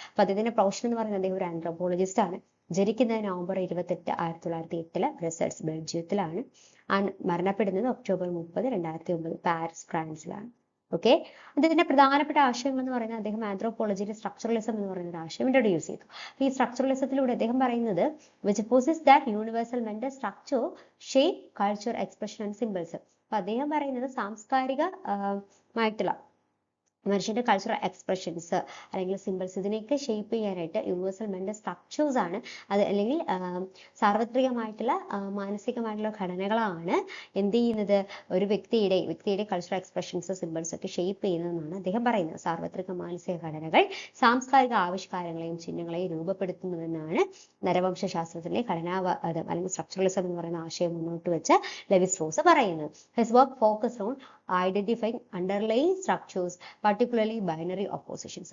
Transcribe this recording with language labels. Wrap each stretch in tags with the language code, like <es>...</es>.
<ml>അപ്പൊ അദ്ദേഹത്തിന്റെ പ്രൊഫഷൻ എന്ന് പറയുന്നത് അദ്ദേഹം ഒരു ആന്ത്രോപോളജിസ്റ്റ് ആണ്. ജനിക്കുന്നത് നവംബർ 28, 1908 ബ്രസൽസ്, ബെൽജിയത്തിലാണ്. മരണപ്പെടുന്നത് ഒക്ടോബർ 30, 2009 പാരീസ്, ഫ്രാൻസിലാണ്. ഓക്കെ, അദ്ദേഹത്തിന്റെ പ്രധാനപ്പെട്ട ആശയങ്ങൾ എന്ന് പറയുന്നത് അദ്ദേഹം ആന്ത്രോപോളജിയിൽ സ്ട്രക്ചറലിസം എന്ന് പറയുന്ന ഒരു ആശയം ഇൻട്രൊഡ്യൂസ് ചെയ്തു. ഈ സ്ട്രക്ചറലിസത്തിലൂടെ അദ്ദേഹം പറയുന്നത്</ml> <en>which possesses that universal mental structure shape culture expression and symbols.</en> <ml>അപ്പൊ അദ്ദേഹം പറയുന്നത് സാംസ്കാരികമായിട്ടുള്ള മനുഷ്യന്റെ കൾച്ചറൽ എക്സ്പ്രഷൻസ് അല്ലെങ്കിൽ സിമ്പിൾസ് ഇതിനെയൊക്കെ ഷേപ്പ് ചെയ്യാനായിട്ട് യൂണിവേഴ്സൽ മെന്റൽ സ്ട്രക്ചേഴ്സ് ആണ് അത്, അല്ലെങ്കിൽ സാർവത്രികമായിട്ടുള്ള മാനസികമായിട്ടുള്ള ഘടനകളാണ് എന്ത് ചെയ്യുന്നത്, ഒരു വ്യക്തിയുടെ കൾച്ചറൽ എക്സ്പ്രഷൻസ്, സിമ്പിൾസ് ഒക്കെ ഷേപ്പ് ചെയ്യുന്നതെന്നാണ് അദ്ദേഹം പറയുന്നത്. സാർവത്രിക മാനസിക ഘടനകൾ സാംസ്കാരിക ആവിഷ്കാരങ്ങളെയും ചിഹ്നങ്ങളെയും രൂപപ്പെടുത്തുന്നുവെന്നാണ് നരവംശാസ്ത്രത്തിലെ ഘടനാവാദം അല്ലെങ്കിൽ സ്ട്രക്ചറലിസം എന്ന് പറയുന്ന ആശയം മുന്നോട്ട് വെച്ച ലെവി-സ്ട്രോസ് പറയുന്നത്.</ml> <en>His work focused on identifying underlying structures, particularly binary oppositions.</en>